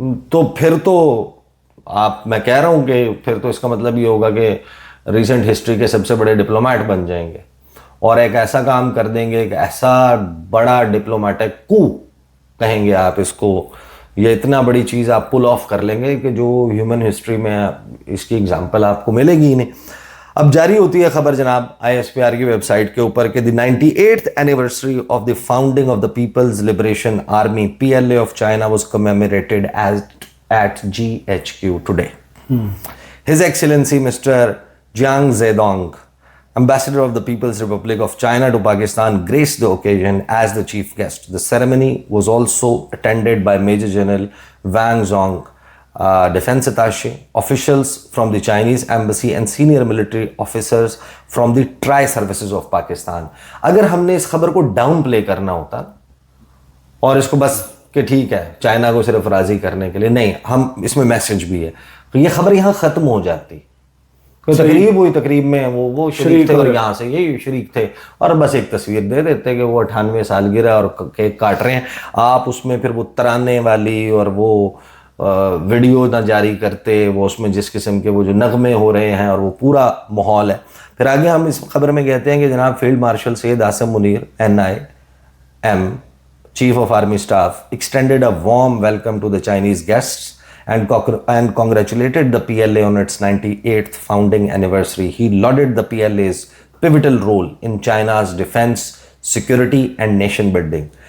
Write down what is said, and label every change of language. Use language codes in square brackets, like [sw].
[ur] تو پھر تو میں کہہ رہا ہوں کہ پھر تو اس کا مطلب یہ ہوگا کہ ریسنٹ ہسٹری کے سب سے بڑے ڈپلومیٹ بن جائیں گے, اور ایک ایسا کام کر دیں گے, ایک ایسا بڑا ڈپلومیٹک کو کہیں گے آپ اس کو, یہ اتنا بڑی چیز آپ پل آف کر لیں گے کہ جو ہیومن ہسٹری میں اس کی اگزامپل آپ کو ملے گی ہی نہیں. اب جاری ہوتی ہے خبر جناب ISPR کی ویب سائٹ کے اوپر کہ [en] The 98th anniversary of the founding of the People's Liberation Army PLA of China was commemorated at GHQ today. His Excellency Mr. Jiang Zedong, Ambassador of the People's Republic of China to Pakistan, graced the occasion as the chief guest. The ceremony was also attended by Major General Wang Zhong, defense attaché, officials from the Chinese embassy and senior military officers from the tri services of Pakistan. [ur] اگر ہم نے اس خبر کو down پلے کرنا ہوتا اور اس کو بس کہ ٹھیک ہے چائنا کو صرف راضی کرنے کے لیے, نہیں, ہم اس میں میسج بھی ہے, تو یہ خبر یہاں ختم ہو جاتی. کوئی تقریب ہوئی, تقریب میں وہ شریک تھے اور یہاں سے یہ شریک تھے, اور بس ایک تصویر دے دیتے کہ وہ 98 سالگرہ اور کیک کاٹ رہے ہیں. آپ اس میں پھر وہ ترانے والی اور وہ ویڈیو نہ جاری کرتے, وہ اس میں جس قسم کے وہ جو نغمے ہو رہے ہیں اور وہ پورا ماحول ہے. پھر آگے ہم اس خبر میں کہتے ہیں کہ جناب [en] Field marshal Syed Asim Munir NIM, Chief of Army Staff, extended a warm welcome to the Chinese guests and congratulated the PLA on its 98th founding anniversary. He lauded the PLA's pivotal role in China's defense, security and nation building.